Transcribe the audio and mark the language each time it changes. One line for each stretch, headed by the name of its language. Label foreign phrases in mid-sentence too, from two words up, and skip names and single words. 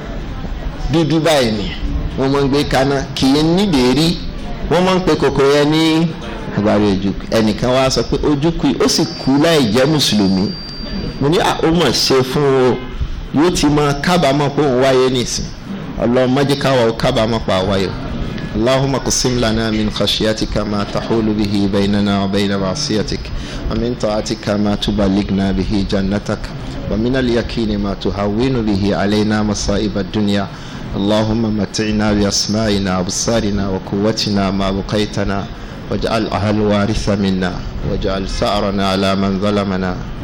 Yoruba: dúdú báyìí ni wọ́n máa ń gbé kaná kì í nídèérí wọ́n máa ń pe kòkò yẹn ní agbárí ojúkù ẹnìkan wá sọ pé ojúkù ó sì kú láì jẹ́ mùsùlùmí mo ní ó mọ̀ ṣe fún o yóò ti máa kábàámọ̀ pé òun wáyé nìsín Ọlọ́run má jẹ́ káwa ó kábàámọ̀ pa wáyé o.
Arabic: اللهم اقسم لنا من خشيتك ما تحول به بيننا وبين معصيتك ومن طاعتك ما تبلغنا به جنتك ومن اليقين ما تهون به علينا مصائب الدنيا اللهم متعنا بأسمائنا وأبصارنا وقوتنا ما بقيتنا واجعلها الوارث منا واجعل ثأرنا على من ظلمنا